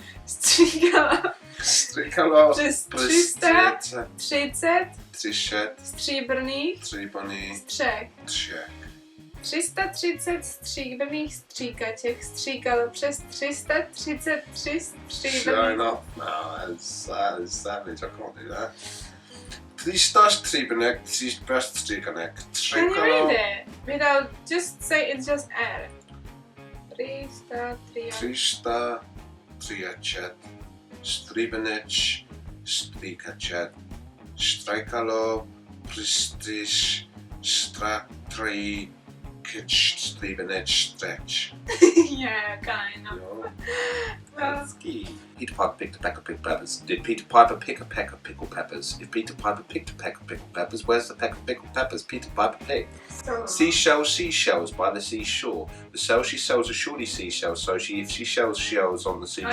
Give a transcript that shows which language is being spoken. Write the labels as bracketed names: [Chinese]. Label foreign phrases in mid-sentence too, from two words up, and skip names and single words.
[Czech] Stříkalo. Přes 330 stříbrných střech. 330 stříbrných stříkaček stříkalo přes 333 stříbrných. [English] No, that's savage. I can't do that. [Czech] 300 stříbrných stříkaček. [English] Can you read it? Without, just say it's just R. [Czech] 330 stříbrných stříkaček. Stříkalo. Přes stříbrných střech. [English] Yeah, kind of. That's key. Peter Piper picked a peck of pickled peppers. Did Peter Piper pick a peck of pickled peppers? If Peter Piper picked a peck of pickled peppers, where's the peck of pickled peppers Peter Piper picked? Seashells by the seashore. The shell she sells are surely seashells, so if she sells shells on the seashore,